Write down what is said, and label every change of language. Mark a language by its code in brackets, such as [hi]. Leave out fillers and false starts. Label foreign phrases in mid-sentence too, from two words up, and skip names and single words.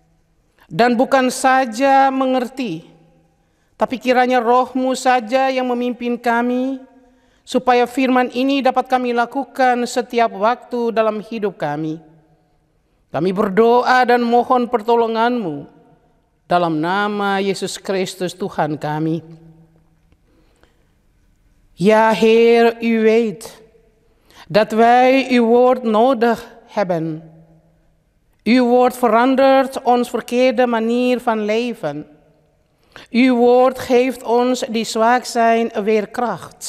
[id] Dan bukan saja mengerti, tapi kiranya Roh-Mu saja yang memimpin kami, supaya firman ini dapat kami lakukan setiap waktu dalam hidup kami. Kami berdoa dan mohon pertolongan-Mu dalam nama Yesus Kristus Tuhan kami. [nl] Ja, Heer, u weet dat wij uw woord nodig hebben. Uw woord verandert ons verkeerde manier van leven. Uw woord geeft ons die zwak zijn weer kracht.